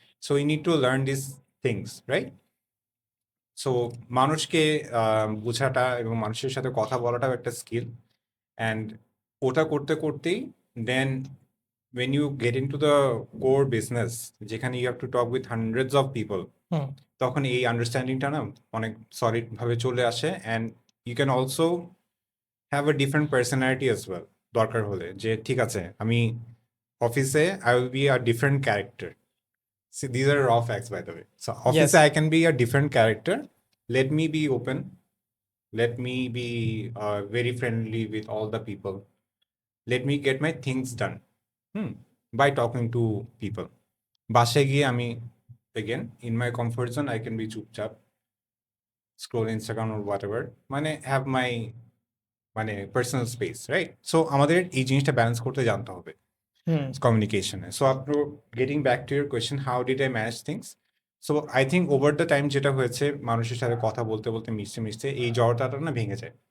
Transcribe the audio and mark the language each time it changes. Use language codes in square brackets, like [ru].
[en] So you need to learn this things, right? So [bn] মানুষকে বোঝাটা এবং মানুষের সাথে কথা বলাটাও একটা স্কিল, [en] and [bn] ওটা করতে করতেই [en] then when you get into the core business, [bn] যেখানে [en] you have to talk with hundreds of people, hmm, [bn] তখন এই আন্ডারস্ট্যান্ডিংটা না অনেক সলিড ভাবে চলে আসে, [en] And you can also have a different personality as well. [bn] দরকার হলে যে ঠিক আছে আমি অফিসে [en] I will be a different character. See, these are raw facts, by the way. So, office, Yes. I can be a different character. Let me be open. Let me be very friendly with all the people. Let me get my things done. Hmm. by talking to people. [bn] বাসায় গিয়ে আমি [en] again in my comfort zone I can be চুপচাপ scroll Instagram or whatever, মানে have my মানে personal space, right? [bn] So আমাদের এই জিনিসটা balance করতে জানতে হবে হুম কমিউনিকেশনে। সো আপনি [en] Getting back to your question, how did I manage things? So I think over the time [bn] যেটা হয়েছে, মানুষের সাথে কথা বলতে বলতে মিশতে মিশতে এই জড়তাটা না ভেঙে যায়।